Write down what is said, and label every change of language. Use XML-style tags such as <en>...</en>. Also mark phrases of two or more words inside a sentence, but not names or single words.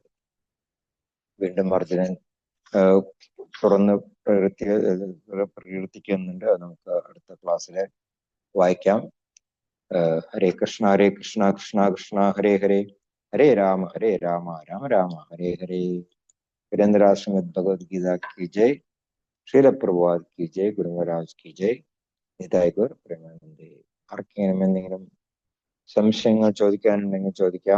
<ml>വീണ്ടും അർജുനൻ തുറന്ന് പ്രകീർത്തിക്കുന്നുണ്ട്. അത് നമുക്ക് അടുത്ത ക്ലാസ്സിലെ വായിക്കാം.</ml> <sa>ഹരേ കൃഷ്ണ കൃഷ്ണ കൃഷ്ണ ഹരേ ഹരേ, ഹരേ രാമ രാമ രാമ ഹരേ ഹരേ.</sa> <hi>വീരേന്ദ്ര ശ്രീമദ് ഭഗവത്ഗീത की जय. ശ്രീല പ്രഭുപാദ് की जय. ഗുരു മഹാരാജ് की जय.</hi> <bn>নিতাই গৌর প্রেমানন্দে.</bn> <ml>ആർക്കെങ്കിലും എന്തെങ്കിലും സംശയങ്ങൾ ചോദിക്കാനുണ്ടെങ്കിൽ ചോദിക്കാം.</ml>